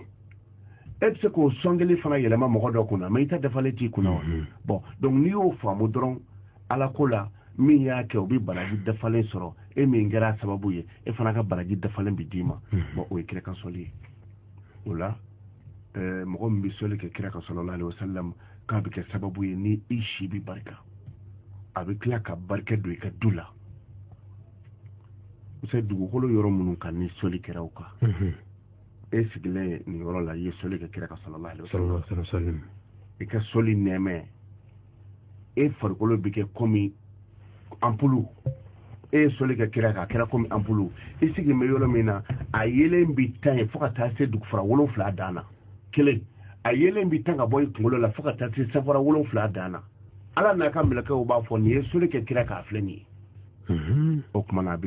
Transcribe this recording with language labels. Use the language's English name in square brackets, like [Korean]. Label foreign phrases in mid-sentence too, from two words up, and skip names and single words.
[Bambara] e bɛ se k'o sɔn kelen fana yɛlɛma mɔgɔ dɔ kunna mais i ta dafalen t'i kunna wa [French] bon donc [Bambara] n'i y'o faamu dɔrɔn ala ko la min y'a kɛ o bɛ baraji dafalen sɔrɔ e min kɛra sababu ye e fana ka baraji dafalen bɛ d'i ma bon o ye kira ka sɔli ye o la mɔgɔ min bɛ sɔli kɛ kira ka [Arabic] صلى الله عليه وسلم [Bambara] k'a bɛ kɛ sababu ye ni i si bɛ barika a bɛ tila ka barika don i ka du la c'est dugukolo yɔrɔ minnu kan ni sɔli kɛra o kan e sigilen nin yɔrɔ la i ye sɔli kɛ kira ka [Arabic] صلى الله عليه وسلم [Bambara] i ka sɔli nɛmɛ e farikolo bɛ kɛ komi ampulu e ye sɔli kɛ kira kan a kɛra komi ampulu i sigilen bɛ yɔrɔ min na a yelen bi tan ye fo ka taa se dugufara 7 dan na kelen a yelen bi tan ka bɔ i kunkolo la fo ka taa se safara 7 dan na ala n'a ka mɛlɛkɛw b'a fɔ nin ye sɔli kɛ kira kan a filɛ nin ye o tuma na a bɛ